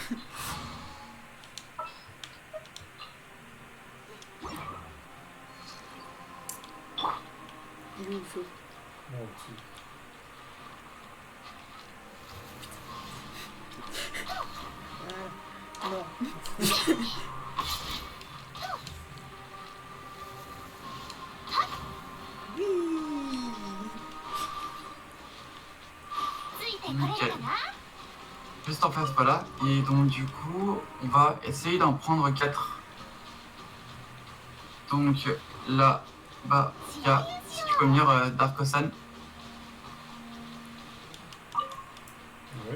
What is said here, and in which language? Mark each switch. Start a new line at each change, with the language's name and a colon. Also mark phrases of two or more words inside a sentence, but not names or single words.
French: Il est où le feu? Non, au-dessus. Voilà. Non. Oui.
Japanese: ついてこれるかな
French: Juste en face, voilà. Et donc du coup, on va essayer d'en prendre 4. Donc là, bas, il y a, si tu peux venir, Darkosan, Ouais.